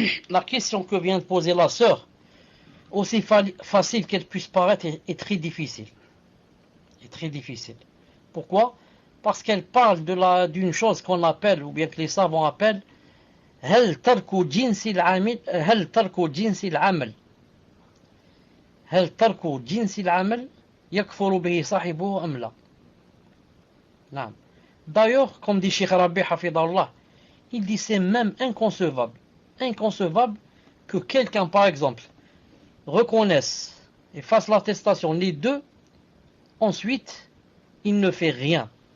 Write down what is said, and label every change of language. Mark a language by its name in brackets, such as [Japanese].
[French] La question que vient de poser la sœur, aussi facile qu'elle puisse paraître, est très difficile. Pourquoi? Parce qu'elle parle d'une chose qu'on appelle, ou bien que les savants appellent, [Arabic] هل ترك جنس العمل هل ترك جنس العمل هل ترك جنس العمل يكفر به صاحبه أم لا. نعم. [French] D'ailleurs, comme dit Cheikh Rabi Hafidallah, il dit c'est même inconcevable que quelqu'un, par exemple, reconnaisse et fasse l'attestation, les deux, ensuite, il ne fait rien.